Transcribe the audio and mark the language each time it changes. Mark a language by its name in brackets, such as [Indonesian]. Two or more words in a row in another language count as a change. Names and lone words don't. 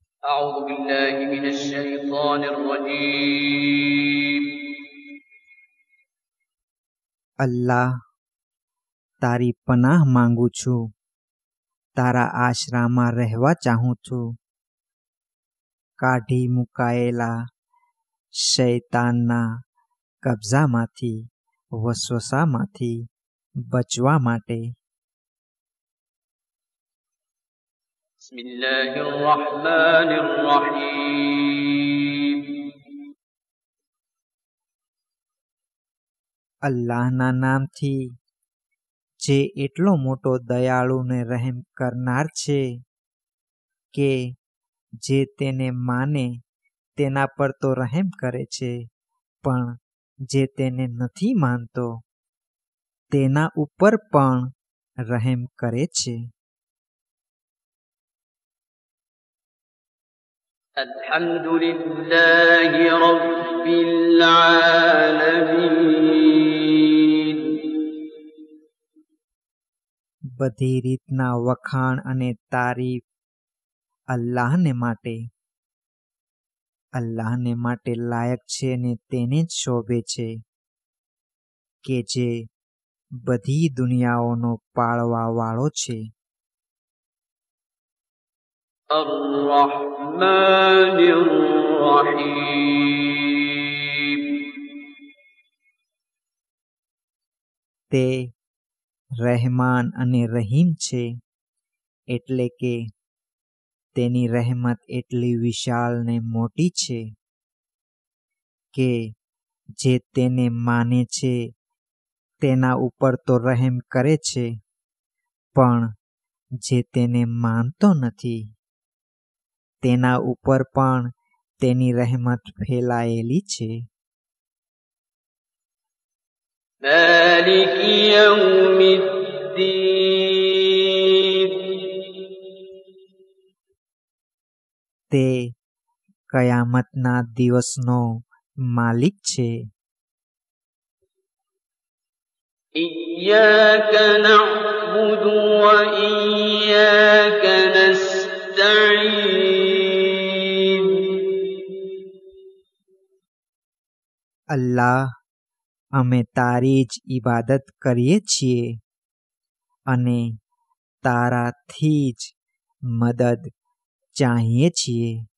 [Arabic] أعوذ بالله من الشيطان الرجيم. [Gujarati] અલ્લાહ, તારી પનાહ માંગુ છું. તારા આશરામાં રહેવા ચાહું છું. કાઢી મુકાયેલા શૈતાનના કબજામાંથી, વસવસામાંથી બચવા માટે. [Arabic] بسم الله الرحمن الرحيم. [Gujarati] અલ્લાહના નામથી, જે એટલો મોટો દયાળુ ને રહેમ કરનાર છે કે જે તેને માને તેના પર તો રહેમ કરે છે, પણ જે તેને નથી માનતો તેના ઉપર પણ રહેમ કરે છે. [Arabic] الحمد لله رب العالمين. [Gujarati] બધી રીતના વખાણ અને તારીફ અલ્લાહને માટે. અલ્લાહને માટે લાયક છે ને તેને જ શોભે છે કે જે બધી દુનિયાઓનો પાળવા વાળો છે. [Arabic] الرحمن الرحيم. [Gujarati] તે રહેમાન અને રહીમ છે, એટલે કે તેની રહેમત એટલી વિશાળ ને મોટી છે કે જે તેને માને છે તેના ઉપર તો રહેમ કરે છે, પણ જે તેને માનતો નથી તેના ઉપર પણ તેની રહેમત ફેલાયેલી છે. [Arabic] مالك يوم الدين. [Gujarati] તે કયામતના દિવસનો માલિક છે. [Arabic] إياك نعبد وإياك نستعين. [Gujarati] અલ્લાહ, અમે તારી જ ઈબાદત કરીએ છીએ અને તારાથી જ મદદ ચાહીએ છીએ.